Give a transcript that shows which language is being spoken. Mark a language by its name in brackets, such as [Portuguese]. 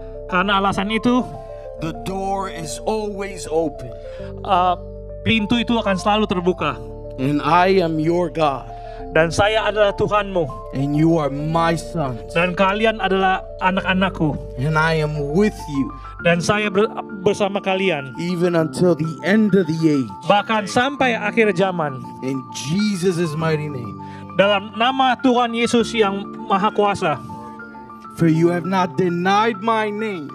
[Indonesian] Karena alasan itu, [English] the door is always open. [Indonesian] pintu itu akan selalu terbuka. [English] And I am your God. [Indonesian] Dan saya adalah Tuhanmu. [English] And you are my sons. [Indonesian] Dan kalian adalah anak-anakku. [English] And I am with you. [Indonesian] Dan saya bersama kalian. [English] Even until the end of the age. [Indonesian] Bahkan sampai akhir zaman. [English] In Jesus' mighty name. [Indonesian] Dalam nama Tuhan Yesus yang Maha Kuasa. [English] For you have not denied my name.